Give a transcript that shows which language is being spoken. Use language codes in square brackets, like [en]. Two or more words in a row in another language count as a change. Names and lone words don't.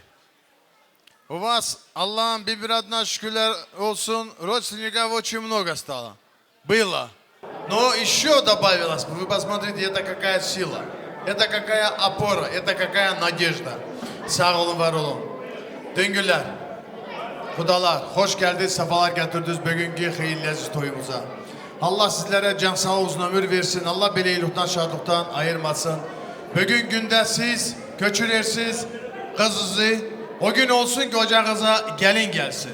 [ru] У вас, [tr] Allah'ın bir adına şükürler olsun, [ru] родственников очень много стало. Было. Но еще добавилось. Вы посмотрите, это какая сила. Это какая опора, это какая надежда. [tr] Sağ olun, var olun. Döngüler, kudalar, hoş geldiniz, sefalar getirdiniz bugünkü hayırlı toyumuza. Allah sizlere can sağ uzun ömür versin. Allah beleylikten, şadlıktan ayırmasın. Bugün günde siz köçülersiz kızınızı, o gün olsun ki ocağınıza gelin gelsin.